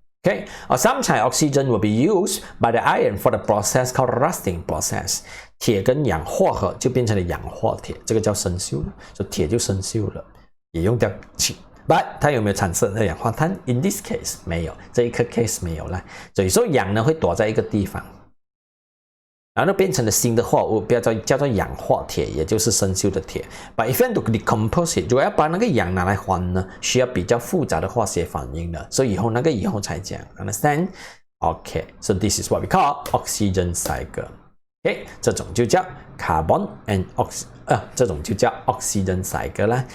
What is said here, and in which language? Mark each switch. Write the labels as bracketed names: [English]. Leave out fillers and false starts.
[English] Okay, or sometimes oxygen will be used by the iron for the process called rusting process. [Chinese] 铁跟氧化合就变成了氧化铁，这个叫生锈了，所以铁就生锈了，也用掉气。 But 它有没有产生二氧化碳 ？ [English] In this case [Chinese] 没有，这一个 case 没有了。所以说氧呢会躲在一个地方，然后变成了新的货物，不要叫做氧化铁，也就是生锈的铁。 [English] But if you want to decompose it， [Chinese] 如果要把那个氧拿来还呢，需要比较复杂的化学反应的，所以以后才讲 ， [English] understand？ Okay, so this is what we call oxygen cycle. Okay, [Chinese] 这种就叫 [English] carbon and这种就叫 oxygen cycle 啦。